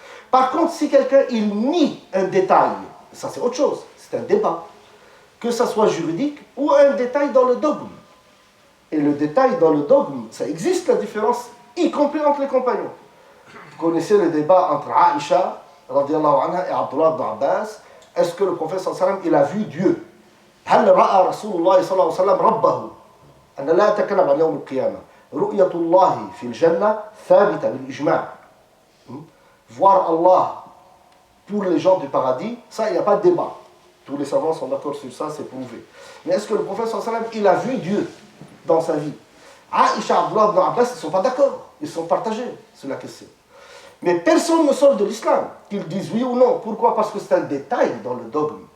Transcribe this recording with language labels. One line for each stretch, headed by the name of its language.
French: Par contre, si quelqu'un il nie un détail, ça c'est autre chose, c'est un débat, que ça soit juridique ou un détail dans le dogme. Et le détail dans le dogme, ça existe la différence, y compris entre les compagnons. Vous connaissez le débat entre Aïcha radiallahu anha et Abdullah ibn Abbas. Est-ce que le prophète sallallahu alayhi wa sallam il a vu Dieu?
Arabic: هل رأى رسول الله صلى الله عليه وسلم ربه؟ أنا لا أتكلم عن يوم القيامة. رؤية الله في الجنة ثابتة بالإجماع.
French: Voir Allah pour les gens du paradis, ça il n'y a pas de débat. Tous les savants sont d'accord sur ça, c'est prouvé. Mais est-ce que le prophète sallallahu alayhi wa sallam il a vu Dieu dans sa vie? Aïcha, Abdullah ibn Abbas, ils ne sont pas d'accord. Ils sont partagés sur la question. Mais personne ne sort de l'islam, qu'ils disent oui ou non. Pourquoi? Parce que c'est un détail dans le dogme.